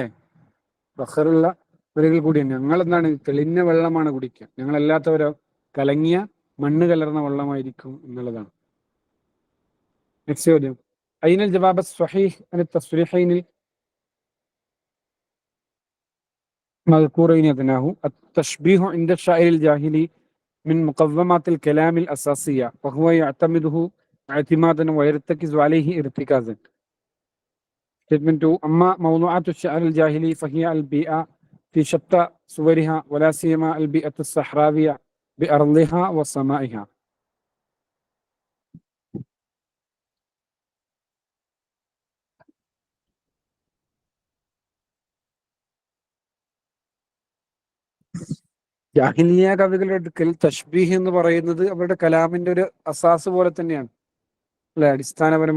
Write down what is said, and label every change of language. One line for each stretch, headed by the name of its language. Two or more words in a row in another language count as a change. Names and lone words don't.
Malayalam: ബഹറുള്ള വരികൾ കൂടിയാണ്. ഞങ്ങൾ എന്താണ്? തെളിഞ്ഞ വെള്ളമാണ് കുടിക്കുക. ഞങ്ങളല്ലാത്തവരോ കലങ്ങിയ മണ്ണ് കലർന്ന വെള്ളമായിരിക്കും എന്നുള്ളതാണ്.
Arabic: നെക്സ്റ്റ് ചോദ്യം أين الجواب الصحيح عن التصريحين المذكورين أدناه. التشبيه عند الشاعر الجاهلي من مقومات الكلام الأساسية وهو يعتمده اعتمادا ويرتكز عليه ارتكازا. Statement 2 أما موضوعات الشعر الجاهلي فهي البيئة في شتى صورها ولا سيما البيئة الصحراوية بأرضها وسمائها.
Malayalam: ജാഹിലിയ കവികളുടെ അടുക്കൽ തഷ്ബീഹ് എന്ന് പറയുന്നത് അവരുടെ കലാമിന്റെ ഒരു അസാസ് പോലെ തന്നെയാണ് അല്ലെ.